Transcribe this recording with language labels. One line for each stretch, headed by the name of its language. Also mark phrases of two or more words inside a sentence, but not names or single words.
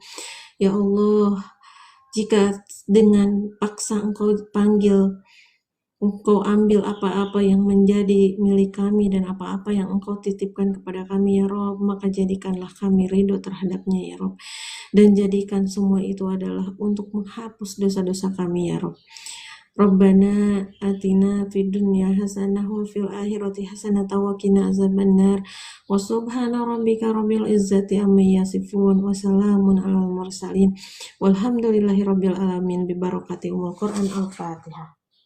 Indonesian: Ya Allah, jika dengan paksa Engkau panggil, Engkau ambil apa-apa yang menjadi milik kami dan apa-apa yang Engkau titipkan kepada kami
Arabic: يا رب,
Indonesian: maka jadikanlah kami ridho terhadapnya
Arabic: يا رب,
Indonesian: dan jadikan semua itu adalah untuk menghapus dosa-dosa kami
Arabic: يا رب. ربنا آتنا في الدنيا حسنة وفي الآخرة حسنة وقنا عذاب النار وسبحان ربك رب العزة عما يصفون وسلام على المرسلين والحمد لله رب العالمين ببركة أم القرآن الفاتحة.